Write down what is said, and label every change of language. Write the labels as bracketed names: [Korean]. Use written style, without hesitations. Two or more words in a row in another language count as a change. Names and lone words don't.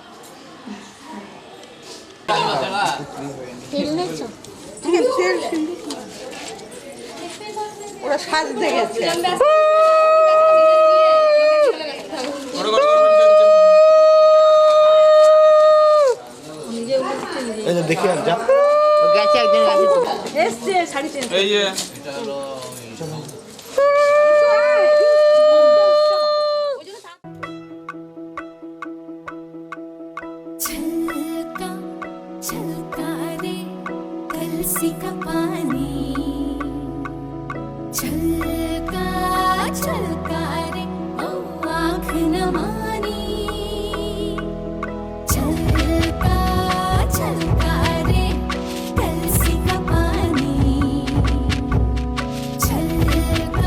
[Bangla] ওরা সাজতে গেছে। দেখি যা গেছে একজন এসছে শাড়ি চেঞ্জ এই যে [Hindi] छलका छलका रे कलसी का पानी, छलका छलका रे ओ आँख न मानी, छलका छलका रे कलसी का पानी, छलका